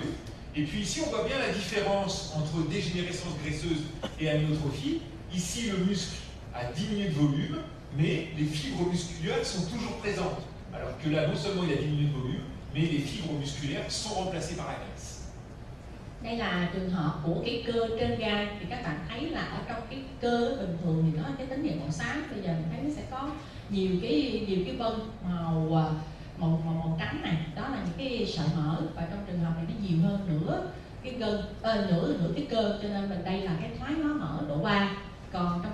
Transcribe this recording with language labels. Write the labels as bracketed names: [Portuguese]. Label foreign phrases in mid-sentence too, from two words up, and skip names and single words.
[French] Et puis ici on voit bien la différence entre dégénérescence graisseuse et amyotrophie. Ici le muscle a diminué de volume, mais les fibres musculaires sont toujours présentes. Alors que là, non seulement il a diminué de volume, mais les fibres musculaires sont remplacées par la graisse. [Vietnamese] Đây là trường hợp của cái cơ trên gai, thì các bạn thấy là ở trong cái cơ bình thường thì nó cái tính chất màu xám, bây giờ mình thấy nó sẽ có nhiều cái vân màu trắng này, đó là những cái sợi mỡ, và trong trường hợp này nó nhiều hơn nửa cái gân, nửa cái cơ, cho nên mình đây là cái thoái hóa mỡ độ 3.